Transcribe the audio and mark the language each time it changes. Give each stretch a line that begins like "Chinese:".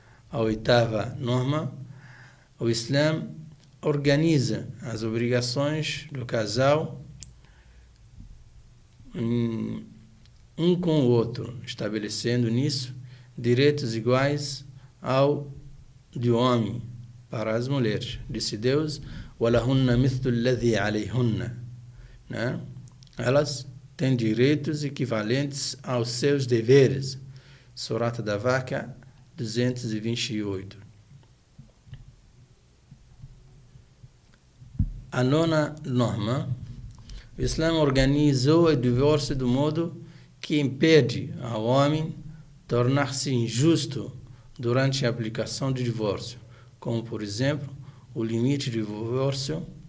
Portuguese: A oitava norma: o Islã organiza as obrigações do casal um com o outro, estabelecendo nisso direitos iguais ao de homem para as mulheres. Disse Deus:
Arabic: وَلَهُنَّ مِثْلُ الَّذِي عَلَيْهُنَّ.
Portuguese: Elas têm direitos equivalentes aos seus deveres. Surata da Vaca 228. A nona norma: o Islã organizou o divórcio do modo que impede ao homem tornar-se injusto durante a aplicação do divórcio, como, por exemplo, o limite de divórcio